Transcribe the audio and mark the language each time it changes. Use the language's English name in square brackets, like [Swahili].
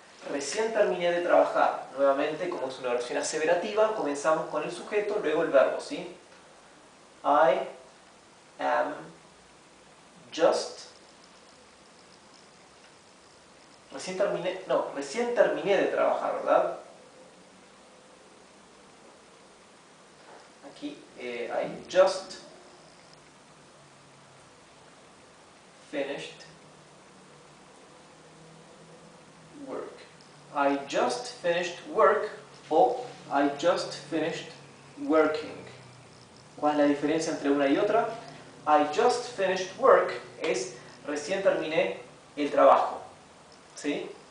[Spanish] Recién terminé de trabajar. Nuevamente, como es una oración aseverativa, comenzamos con el sujeto, luego el verbo, ¿sí? [English] I am just. [Spanish] Recién terminé de trabajar, ¿verdad? [English] Aquí, I just finished work. I just finished work o I just finished working. [Spanish] ¿Cuál es la diferencia entre una y otra? [English] I just finished work [Spanish] es recién terminé el trabajo, ¿sí?